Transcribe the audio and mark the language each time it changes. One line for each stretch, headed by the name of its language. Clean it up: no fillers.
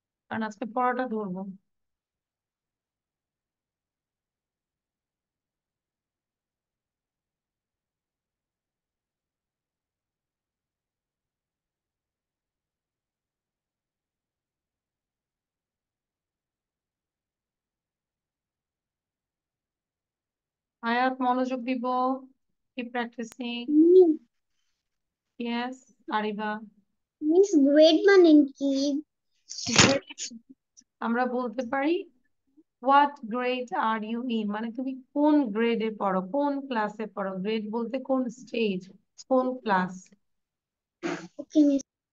Bangla: কারণ আজকে পড়াটা ধরবো আয়াত মনোযোগ দিব কি প্র্যাকটিসিং ইয়েস আরিবা Miss grade মানে কি? আমরা বলতে পারি
English: what grade are you in
Bangla: মানে তুমি কোন গ্রেডে পড়ো কোন ক্লাসে পড়ো গ্রেড বলতে কোন স্টেজ কোন ক্লাস
English: Okay, miss.